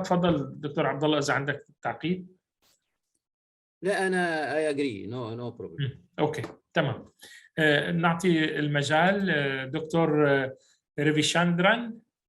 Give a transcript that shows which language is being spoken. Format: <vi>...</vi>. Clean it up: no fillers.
<ar>تفضل دكتور عبد الله اذا عندك تعقيب. لا انا</ar> <en>I agree, no problem.</en> <ar>اوكي تمام. نعطي المجال دكتور ريفيشاندران.</ar>